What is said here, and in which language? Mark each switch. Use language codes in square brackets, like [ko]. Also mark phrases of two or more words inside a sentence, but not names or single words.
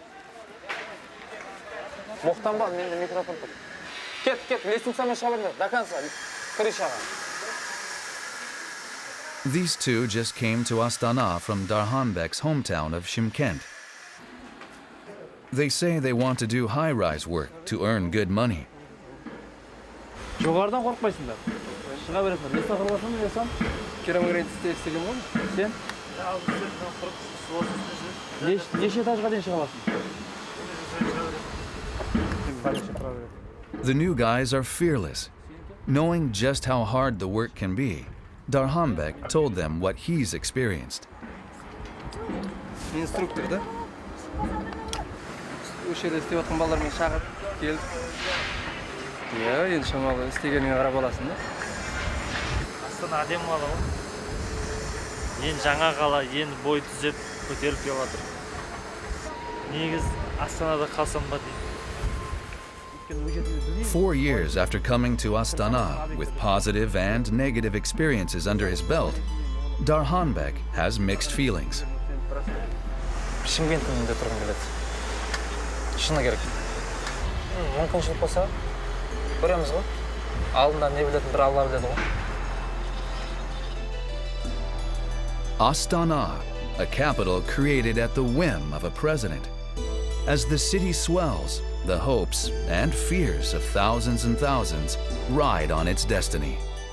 [en] These 2 just came to Astana from Darhanbek's hometown of Shymkent. They say they want to do high-rise work to earn good money. [kk] Жоғарыдан қорқпайсыңдар. Шыға бересіңдер. Леса қылбасың, лесам. Керамгранит істеген ғой? Сен? Неше этажға дейін шыға аласың? [en] The new guys are fearless. Knowing just how hard the work can be, Darhanbek told them what he's experienced. [kk] Инструктор, да? Осы жерде істеп жатқан балалармен шақырып келдік. Иә, енді шамалы істегеніңе қарап аласың да. Астана әдемі қала ғой. Енді жаңа қала, енді бой түзеп көтеріліп келіп жатыр. Негіз Астанада қалсам ба деймін. [en] 4 years after coming to Astana with positive and negative experiences under his belt, Darhanbek has mixed feelings. [kk] Шымкенттің тұрғым келеді. Шыны керек. Мүмкіншілік болса, көреміз ғой. Алдында не білетін бір Алла біледі ғой. [en] Astana, a capital created at the whim of a president. As the city swells, the hopes and fears of thousands and thousands ride on its destiny.